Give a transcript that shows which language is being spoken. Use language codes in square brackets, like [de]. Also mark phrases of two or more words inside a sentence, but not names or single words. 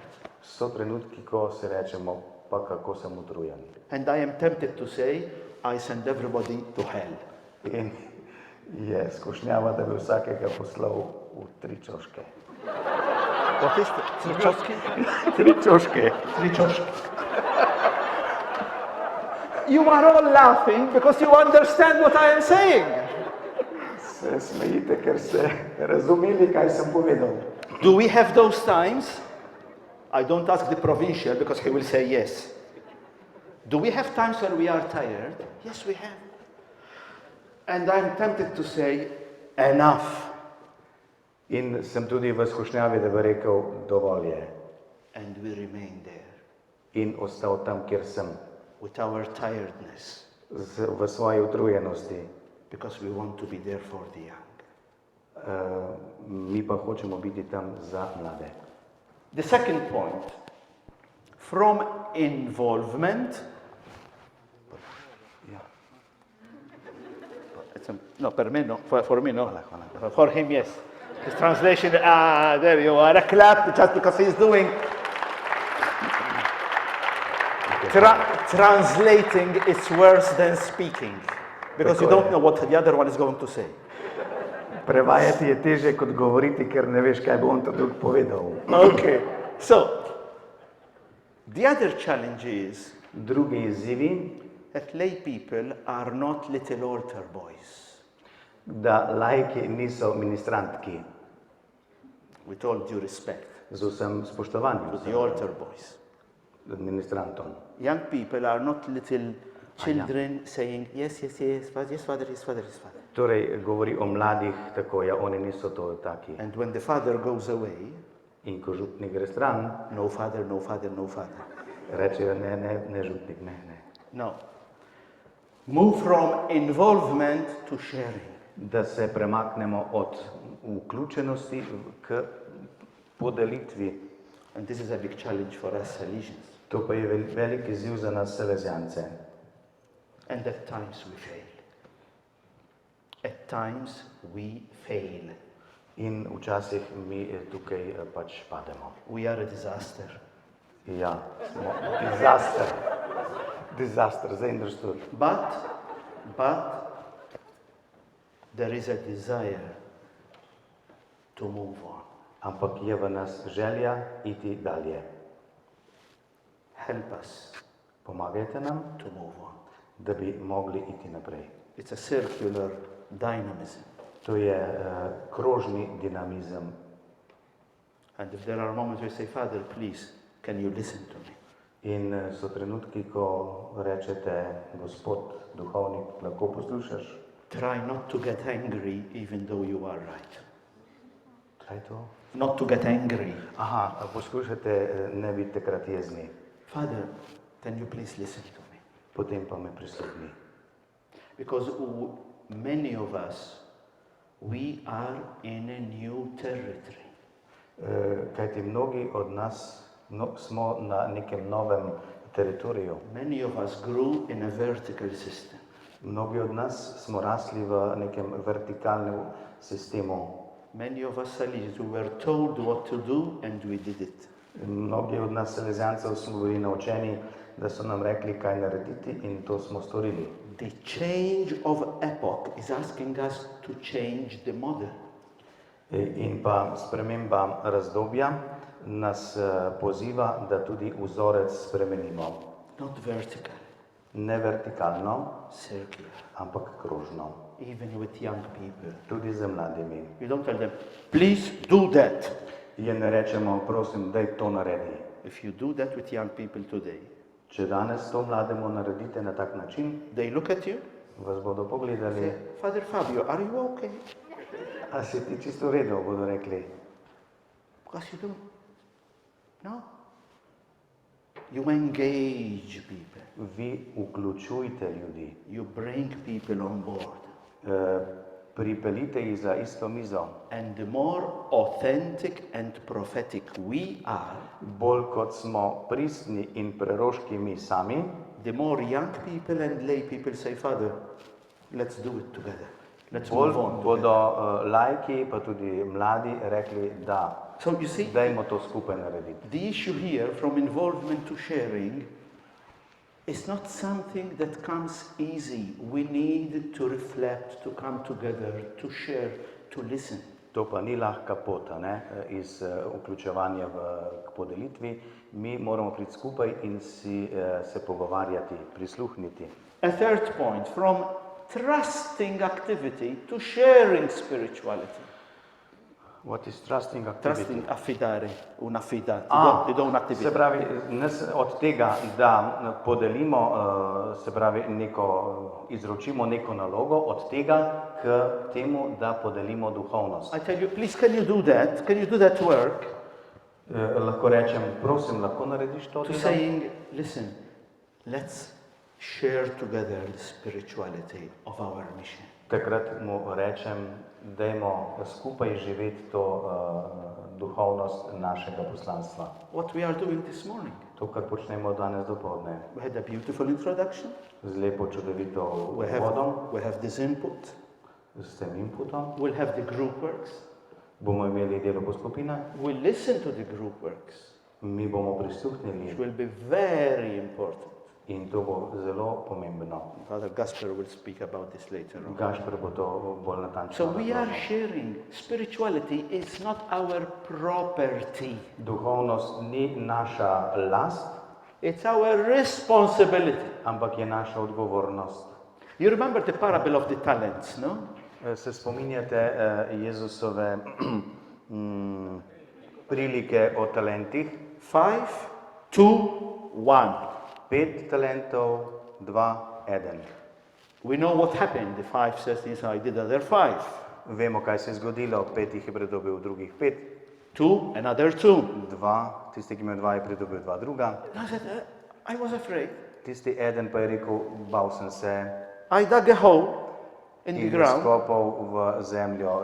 [sl] So trenutki, ko se rečemo, pa kako sem utrujen. [en] And I am tempted to say, I send everybody to hell. [sl] In je skušnjava, da bi vsakega poslal v 3 čoške. [en] What is that? Tričovski? [sl] 3 čoške. Tričovski. [en] You are all laughing because you understand what I am saying. [sl] Se smejite, ker ste razumeli, kaj sem povedal. [en] Do we have those times? I don't ask the provincial because he will say yes. Do we have times when we are tired? Yes, we have. And I'm tempted to say, enough. [sl] In sem tudi v skušnjavi, da bi rekel, dovolj je. [en] And we remain there [sl] In ostal tam, kjer sem, [en] with our tiredness [sl] v svoji utrujenosti. [en] because we want to be there for the young. [sl] Mi pa hočemo biti tam za mlade. [en] The second point, from involvement, [sl] Ja. [en] no, [it] per me [en] no, for me no, [sl] Hvala. [en] for him yes. His translation, there you are, a clap just because he's doing. Translating is worse than speaking, because you don't know what the other one is going to say. [sl] Prevajati je teže kot govoriti, ker ne veš, kaj bo on to drug povedal. [en] Okay, so the other challenge is [sl] Drugi izzivi, [en] that lay people are not little altar boys. [sl] da laiki niso ministrantki, [en] With all due respect [sl] z vsem spoštovanjem [en] to the altar boys. [sl] ministrantom. [en] Young people are not little children saying, yes, yes, yes, yes, father, yes, father, yes, father. [sl] Torej, govori o mladih tako, ja, oni niso to taki. [en] And when the father goes away, [sl] In ko župnik gre stran, [en] no father, no father, no father. [sl] rečejo, ne župnik, ne. [en] No. Move from involvement to sharing. [sl] Da se premaknemo od vključenosti k podelitvi. [en] And this is a big challenge for us Salesians. [sl] To pa je velik izziv za nas Salezijance. [en] And at times we fail. At times we fail. [sl] In včasih mi tukaj pač pademo. [en] We are a disaster. [sl] Ja, smo disaster, zdaj understood. [en] But there is a desire to move on. [sl] Ampak je v nas želja iti dalje. [en] Help us [sl] Pomagajte nam, [en] to move on. [sl] da bi mogli iti naprej. [en] It's a circular dynamism. [sl] To je krožni dinamizem. [en] And if there are moments where you say, Father, please, can you listen to me? [sl] In so trenutki, ko rečete, Gospod, duhovnik, lahko poslušaš? [en] Try not to get angry even though you are right. [sl] Kaj to? [en] Not to get angry. [sl] Aha, poslušajte, ne biti takrat jezni. [en] Father, can you please listen to me? [sl] Potem pa me prisluhni. [en] Because many of us, we are in a new territory. [sl] Kajti mnogi od nas smo na nekem novem teritoriju. [en] Many of us grew in a vertical system. [sl] Mnogi od nas smo rasli v nekem vertikalnem sistemu. [en] Many of us Salesians, we were told what to do and we did it. [sl] Mnogi od nas salezijancev smo bili naučeni, da so nam rekli, kaj narediti in to smo storili. [en] The change of epoch is asking us to change the model. [sl] In pa sprememba razdobja nas poziva, da tudi vzorec spremenimo. [en] Not vertical, [sl] Ne vertikalno, [en] circular. [sl] ampak krožno. [en] Even with young people. [sl] Tudi z mladimi. [en] You don't tell them, please do that. [sl] Je ne rečemo, prosim, daj to naredi. [en] If you do that with young people today, [sl] Če danes to mlademu naredite na tak način, [en] they look at you, [sl] vas bodo pogledali, [en] say, Father Fabio, are you okay? [sl] a si ti čisto v redu, bodo rekli. [en] Because you don't. No. You engage people. [sl] Vi vključujte ljudi, [en] You bring people on board. [sl] pripeljite jih za isto mizo. [en] And the more authentic and prophetic we are, [sl] Bolj kot smo pristni in preroški mi sami, [en] the more young people and lay people say, Father, let's do it together. Let's [sl] bolj [en] move on [sl] bodo [en] together. [sl] laiki, pa tudi mladi rekli, da [en] So you see, [sl] dajmo to skupaj narediti. [en] the issue here from involvement to sharing is not something that comes easy. We need to reflect, to come together, to share, to listen. [sl] To pa ni lahka pot, ne, iz vključevanja k podelitvi. Mi moramo priti skupaj in se pogovarjati, prisluhniti. [en] A third point, from trusting activity to sharing spirituality. What is trusting activity? Trusting, [it] affidare, un'affidare, ti do [sl] Se [it] un'attività. [sl] pravi, od tega, da podelimo, se pravi, izročimo neko nalogo, od tega k temu, da podelimo duhovnost. [en] I tell you, please, can you do that? Can you do that work? [sl] Lahko rečem, prosim, lahko narediš to To delo? [en] saying, listen, let's share together the spirituality of our mission. [sl] Takrat mu rečem, dajmo skupaj živeti to duhovnost našega poslanstva. [en] What we are doing this morning. [sl] To, kar počnemo danes dopoldne, [en] We had a beautiful introduction. [sl] z lepo čudovito [en] We [sl] vodom, [en] have this input. [sl] s tem inputom. [en] We'll have the group works. [sl] Bomo imeli delo po skupinah, [en] We'll listen to the group works, [sl] mi bomo [en] which [sl] prisluhnili [en] will be very important. [sl] in to bo zelo pomembno. [en] Father Gasper will speak about this later on. [sl] Gašper bo to bolj natančno [en] So we are [sl] razložil. [en] sharing. Spirituality is not our property. [sl] Duhovnost ni naša last, [en] It's our responsibility. [sl] ampak je naša odgovornost. [en] You remember the parable of the talents, no? [sl] Se spominjate Jezusove prilike o talentih? [en] 5, 2, 1. [sl] 5 talentov, 2, 1. [en] We know what happened. The 5 says this, I did other 5. [sl] Vemo, kaj se je zgodilo. 5 jih je pridobil, drugih 5. [en] 2, another 2. [sl] 2, tisti, ki ima 2, je pridobil 2 druga. [en] I said, I was afraid. [sl] Tisti 1 pa je rekel, bal sem se [en] I dug a hole in the [sl] in je [en] ground. [sl] skopal v zemljo